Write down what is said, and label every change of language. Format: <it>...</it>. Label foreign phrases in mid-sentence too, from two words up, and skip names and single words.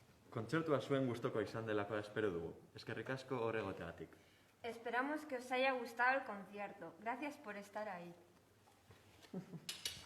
<eu>Kontzertua zuen gustoko izan delako espero dugu. Eskerrik asko hor egoteagatik.</eu> <es>Esperamos que os haya gustado el concierto. Gracias por estar ahí.</es>